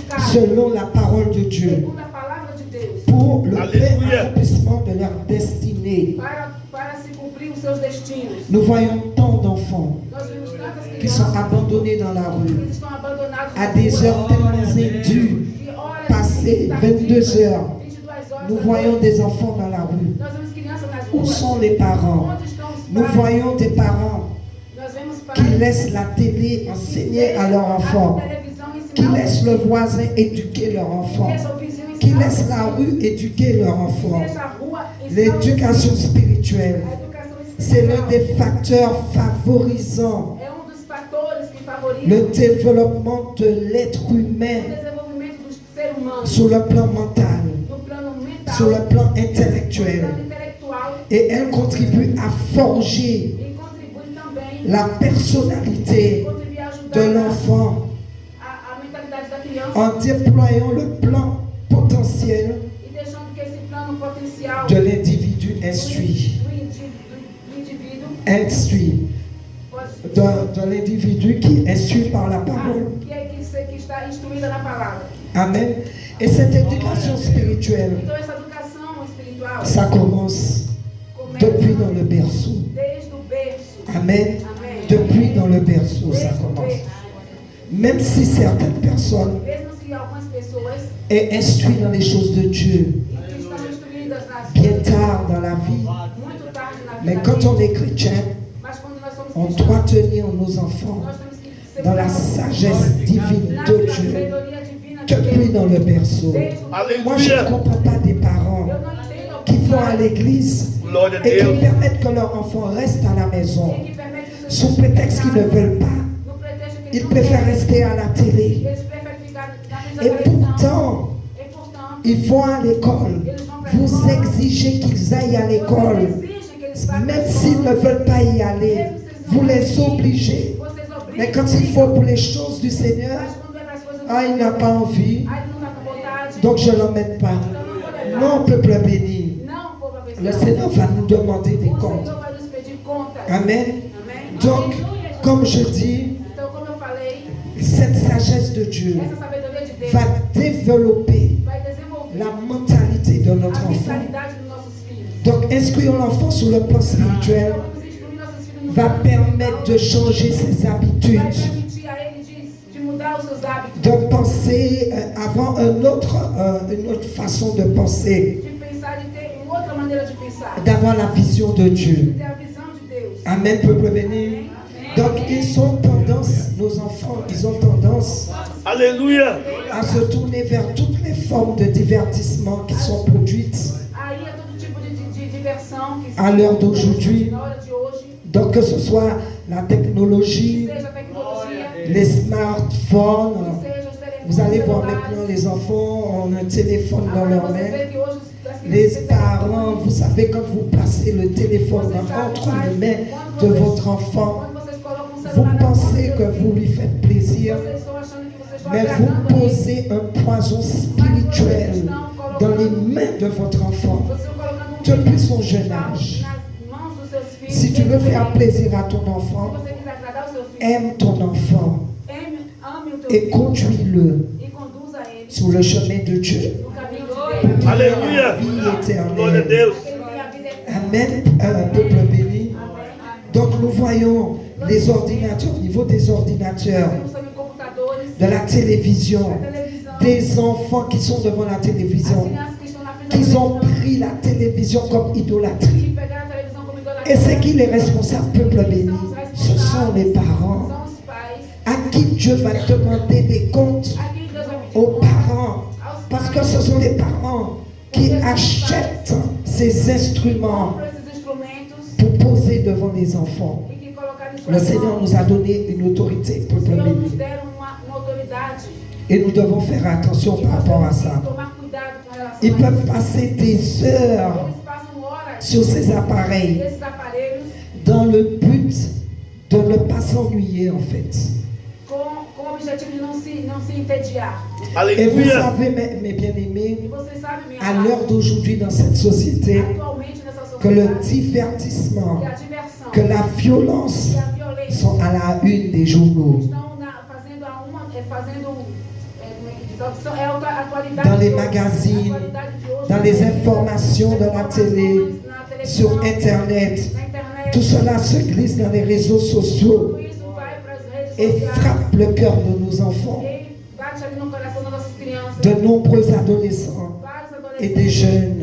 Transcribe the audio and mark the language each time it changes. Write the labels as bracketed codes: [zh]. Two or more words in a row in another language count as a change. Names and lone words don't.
[fr] selon la parole de Dieu, pour le plein accomplissement de leur destinée. [pt] Para se cumprir os seus destinos. [fr] Nous voyons tant d'enfants [pt] Nós vemos tantas [fr] qui sont [pt] crianças [fr] abandonnés dans la [pt] que [fr] rue [pt] estão abandonadas [fr] à des heures tellement indues, passées 22 heures. [pt] 22 horas. [fr] Nous voyons des enfants dans la rue. [pt] Nós vemos crianças nas [fr] Où [pt] ruas. [fr] sont les parents? [pt] Onde estão os [fr] Nous [pt] pais? [fr] voyons des parents [pt] Nós vemos [fr] qui [pt] pais [fr] laissent la télé enseigner à leurs [pt] a [fr] enfants, [pt] televisão [fr] qui [pt] ensinar [fr] laissent le voisin éduquer leurs enfants, [pt] deixa o vizinho [fr] qui [pt] ensinar [fr] laissent la rue éduquer leurs enfants. [pt] deixa a rua ensinar [fr] L'éducation spirituelle, [pt] a educação [fr] c'est l'un [pt] espiritual. [fr] des facteurs favorisant [pt] É dos fatores que favorizam [fr] le développement de l'être [pt] o [fr] humain [pt] desenvolvimento do ser humano [fr] sur le plan mental, [pt] no plano mental, [fr] sur le plan [pt] no [fr] intellectuel. [pt] plano intelectual [fr] Et elle contribue à forger [pt] e contribui também [fr] la personnalité [pt] contribui a ajudar [fr] de l'enfant [pt] a mentalidade da criança [fr] en déployant le plan potentiel [pt] e deixando que esse plano potencial [fr] de l'individu instruit. [pt] do indivíduo [fr] Instruit. [pt] pode, [fr] De l'individu qui est instruit par la parole. [pt] que está instruída na palavra. [fr] Amen. Et cette éducation spirituelle, [pt] Então essa educação espiritual [fr] ça commence [pt] começa [fr] depuis dans le berceau. [pt] desde o berço. [fr] Amen. [pt] Amém. [fr] Depuis dans le berceau, ça [pt] Desde o [fr] commence. [pt] berço. [fr] Même si certaines personnes [pt] Mesmo se algumas pessoas [fr] est instruit dans les choses de Dieu [pt] que estão instruídas nas [fr] bien tard dans la vie. [pt] muito tarde na [fr] Mais [pt] vida [fr] quand on [pt] deles, [fr] est chrétien, [pt] mas quando nós somos [fr] on [pt] cristãos, [fr] doit tenir nos enfants [pt] nós temos que ser [fr] dans la sagesse divine [pt] na [fr] de Dieu [pt] sabedoria divina de [fr] depuis [pt] Deus. [fr] dans le berceau. [pt] Desde o [fr] Moi, je ne comprends pas des parents [pt] eu não entendo [fr] qui vont à l'église [pt] Glória a [fr] et qui [pt] Deus. [fr] permettent que leurs enfants restent à la maison [pt] que permite que os seus [fr] sous prétexte qu'ils ne veulent pas. [pt] no pretexto que [fr] Ils [pt] não [fr] préfèrent [pt] querem, [fr] rester à la télé. [pt] eles preferem ficar na frente da [fr] Et [pt] televisão. [fr] pourtant, [pt] E portanto, [fr] ils vont à l'école. Vous exigez qu'ils aillent à [pt] vocês [fr] l'école. [pt] exigem que eles vá para a [fr] Même [pt] escola. [fr] s'ils ne veulent pas y aller, vous les obligez. [pt] Vocês obrigam, [fr] Mais quand il faut pour les choses du Seigneur, [pt] mas quando é para as coisas do [fr] ah, il n'a [pt] Senhor, [fr] pas envie, [pt] aí ele não está com vontade, [fr] donc je ne l'emmène pas. [pt] então não vou levar. [fr] Non, peuple béni, [pt] Não, povo abençoado. [fr] le Seigneur va nous demander des [pt] O [fr] comptes. [pt] Senhor vai nos pedir contas. [fr] Amen. [pt] Amém? [fr] Donc, comme je dis, [pt] Então, como eu falei, [fr] cette sagesse de Dieu [pt] essa sabedoria de Deus [fr] va développer [pt] vai desenvolver [fr] la mentalité de notre [pt] a [fr] enfant. [pt] mentalidade dos nossos filhos. [fr] Donc, instruire l'enfant sur le plan spirituel [pt] Então, vamos instruir nossos filhos no [fr] va [pt] plano [fr] permettre [pt] espiritual, [fr] de changer ses [pt] vai [fr] habitudes, [pt] permitir a ele de mudar os seus hábitos, [fr] de penser, avoir une autre façon de penser, [pt] de pensar, de ter uma outra maneira de pensar, [fr] d'avoir la vision de [pt] de [fr] Dieu. [pt] ter a visão de Deus. [fr] Amen, peuple béni. Donc, ils ont tendance, nos enfants, ils ont tendance [pt] Aleluia. [fr] à se tourner vers toutes les formes de divertissement qui sont produites [pt] Aí é todo tipo de diversão que [fr] à l'heure d'aujourd'hui. [pt] na hora de hoje, [fr] Donc, que ce soit la technologie, [pt] seja a tecnologia, [fr] les smartphones. [pt] seja os telefones [fr] Vous allez voir [pt] celulares. [fr] maintenant les enfants ont un téléphone dans [pt] Agora [fr] leurs [pt] você [fr] mains. [pt] vê que hoje as [fr] Les [pt] crianças têm [fr] parents, vous savez, quand vous placez le téléphone entre les mains de votre enfant, [pt] quando vocês colocam o [fr] vous [pt] celular na mão [fr] pensez [pt] dos [fr] que [pt] seus [fr] vous lui faites plaisir, [pt] vocês estão achando que vocês estão [fr] mais [pt] agradando [fr] vous [pt] a ele. [fr] posez un poison spirituel dans les mains de votre enfant [pt] Vocês estão colocando [fr] depuis son jeune âge. [pt] nas mãos dos seus filhos. [fr] Si tu veux faire plaisir à ton [pt] Se [fr] enfant, [pt] você quiser agradar o seu filho, [fr] aime ton enfant [pt] ame o teu [fr] et [pt] filho [fr] conduis-le [pt] e conduza ele [fr] sur le chemin de Dieu. [pt] no caminho de Deus. Aleluia. Glória a Deus. Ele tem a vida eterna. [fr] Amen, peuple béni. Donc nous voyons les ordinateurs, au niveau des ordinateurs, [pt] Temos também computadores, [fr] de la télévision, [pt] a televisão, [fr] des enfants qui sont devant la [pt] as [fr] télévision, [pt] crianças que estão na frente da [fr] qui ont [pt] televisão, [fr] pris la télévision comme idolâtrie. [pt] que pegaram a televisão como idolatria. [fr] Et c'est qui les responsables, peuple béni? Ce sont les parents. [pt] São os pais. [fr] À qui Dieu va demander des comptes? [pt] A quem Deus vai pedir [fr] Aux [pt] conta? [fr] parents. [pt] Aos [fr] Parce [pt] pais. [fr] que ce sont les parents qui achètent ces instruments [pt] Compram esses instrumentos [fr] pour poser devant les enfants. [pt] e que colocaram em [fr] Le [pt] suas [fr] Seigneur [pt] mãos. [fr] nous a donné une autorité, [pt] O [fr] peuple [pt] Senhor nos [fr] béni. [pt] deram uma autoridade. [fr] Et nous devons faire attention [pt] E [fr] par [pt] nós [fr] rapport à [pt] temos [fr] ça. [pt] que tomar cuidado com relação [fr] Ils [pt] a [fr] peuvent [pt] isso. [fr] passer des heures [pt] Eles passam horas [fr] sur ces appareils [pt] nesses aparelhos [fr] dans le but de ne pas s'ennuyer en fait. [pt] com o objetivo de não se entediar. [fr] Et vous [pt] Aleluia. [fr] savez, mes [pt] E [fr] bien-aimés, [pt] vocês sabem, minha [fr] à [pt] amada, [fr] l'heure d'aujourd'hui dans cette société, [pt] atualmente nessa [fr] que le [pt] sociedade, [fr] divertissement, [pt] que a diversão, [fr] que la violence [pt] que a violência [fr] sont à la une des journaux. [pt] estão fazendo como é que diz, [fr] dans les magazines, dans les informations de la télé, sur Internet. Tout cela se glisse dans les réseaux sociaux et frappe le cœur de nos enfants, de nombreux adolescents et des jeunes.